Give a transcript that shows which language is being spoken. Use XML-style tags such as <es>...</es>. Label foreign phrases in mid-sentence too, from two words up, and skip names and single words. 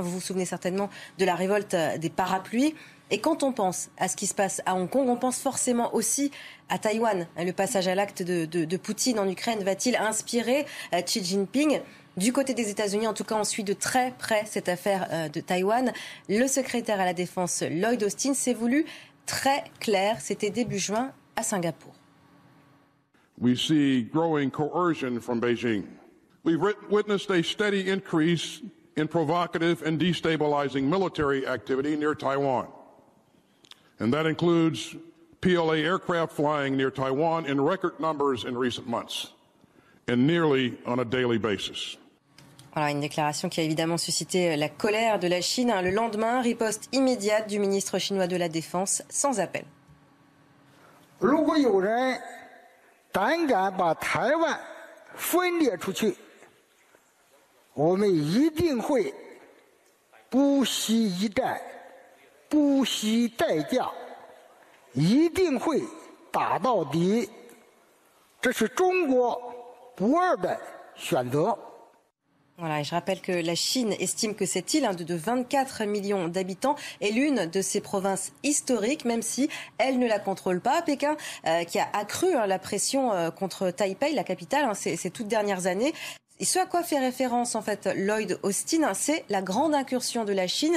<fr>Vous vous souvenez certainement de la révolte des parapluies. Et quand on pense à ce qui se passe à Hong Kong, on pense forcément aussi à Taïwan. Le passage à l'acte de Poutine en Ukraine va-t-il inspirer Xi Jinping ? Du côté des États-Unis, en tout cas, on suit de très près cette affaire de Taïwan. Le secrétaire à la Défense, Lloyd Austin, s'est voulu très clair. C'était début juin à Singapour.</fr> <en>We see growing coercion from Beijing. We've witnessed a steady increase in provocative and destabilizing military activity near Taiwan. And that includes PLA aircraft flying near Taiwan in record numbers in recent months, and nearly on a daily basis.</en> <fr>Voilà, une déclaration qui a évidemment suscité la colère de la Chine. Le lendemain, riposte immédiate du ministre chinois de la Défense, sans appel.</fr> <zh>如果有人胆敢把台湾分裂出去，我们一定会不惜一战，不惜代价，一定会打到底。这是中国不二的选择。</zh> <fr>Voilà, et je rappelle que la Chine estime que cette île de 24 millions d'habitants est l'une de ses provinces historiques, même si elle ne la contrôle pas. Pékin, qui a accru la pression contre Taipei, la capitale, ces toutes dernières années. Et ce à quoi fait référence en fait Lloyd Austin, c'est la grande incursion de la Chine.</fr>